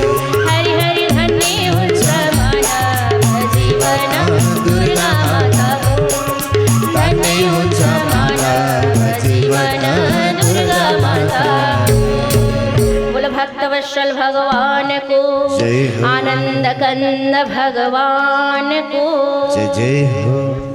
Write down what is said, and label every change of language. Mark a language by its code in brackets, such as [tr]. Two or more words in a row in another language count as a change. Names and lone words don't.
[ne] हरि हरि धन्य हुन्छ मानव जीवन दुर्गा माताको। धन्य हुन्छ मानव जीवन दुर्गा माताको। [hi] बोल भक्त वत्सल भगवान को, जय हो। आनंद कंद भगवान को। जय जय हो।